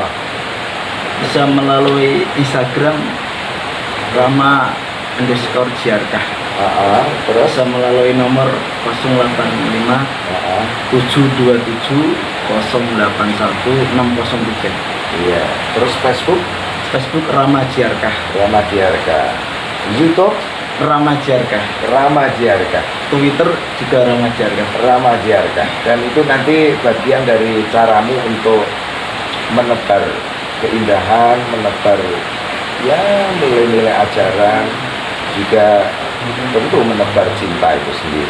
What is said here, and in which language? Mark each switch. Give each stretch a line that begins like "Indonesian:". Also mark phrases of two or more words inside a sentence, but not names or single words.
Indonesian: Bisa melalui Instagram Rama_Jiarkah. Terus Bisa melalui nomor 085 727 081 603. Iya. Terus Facebook Rama Jiarkah. Rama Jiarkah. YouTube Rama Jiarkah. Rama Jiarkah. Twitter juga Rama Jiarkah. Rama Jiarkah. Dan itu nanti bagian dari caramu untuk menebar keindahan, menebar nilai-nilai ajaran, juga tentu menebar cinta itu sendiri.